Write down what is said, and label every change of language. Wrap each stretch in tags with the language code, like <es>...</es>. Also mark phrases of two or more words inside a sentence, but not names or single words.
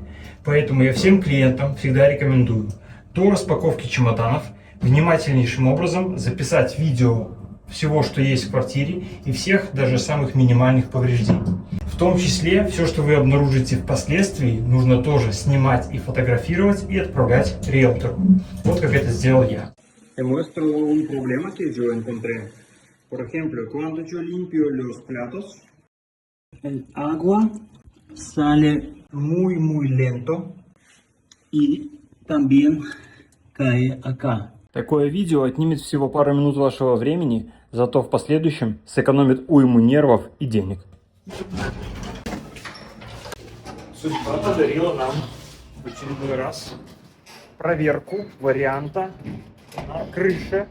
<ru>Поэтому я всем клиентам всегда рекомендую до распаковки чемоданов внимательнейшим образом записать видео всего, что есть в квартире, и всех даже самых минимальных повреждений. В том числе все, что вы обнаружите впоследствии, нужно тоже снимать и фотографировать и отправлять риэлтору. Вот как это сделал я.</ru> <es>Te muestro un problema que yo encontré. Por ejemplo, cuando yo limpio los platos, el agua sale muy lento y también cae acá.</es> <ru>Такое видео отнимет всего пару минут вашего времени, зато в последующем сэкономит уйму нервов и денег. Судьба подарила нам в очередной раз проверку варианта на крыше.</ru>